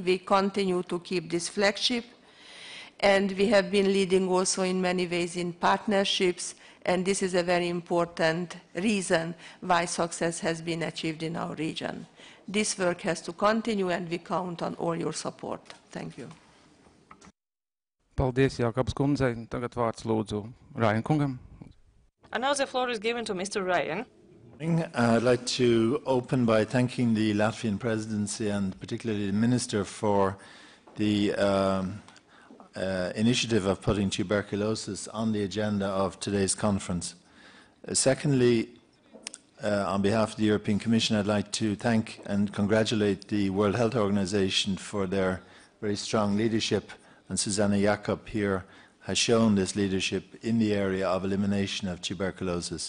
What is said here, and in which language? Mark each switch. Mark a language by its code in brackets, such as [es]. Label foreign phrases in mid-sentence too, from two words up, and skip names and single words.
[en] We continue to keep this flagship. And we have been leading also in many ways in partnerships, and this is a very important reason why success has been achieved in our region. This work has to continue, and we count on all your support. Thank you. [lv] Paldies, Jākabas kundzei. Tagad vārds lūdzu Rainkungam. [en] And now the floor is given to Mr. Ryan. I'd like to open by thanking the Latvian presidency and particularly the Minister for the initiative of putting tuberculosis on the agenda of today's conference. Secondly, on behalf of the European Commission, I'd like to thank and congratulate the World Health Organization for their very strong leadership, and Susanna Jakob here has shown this leadership in the area of elimination of tuberculosis.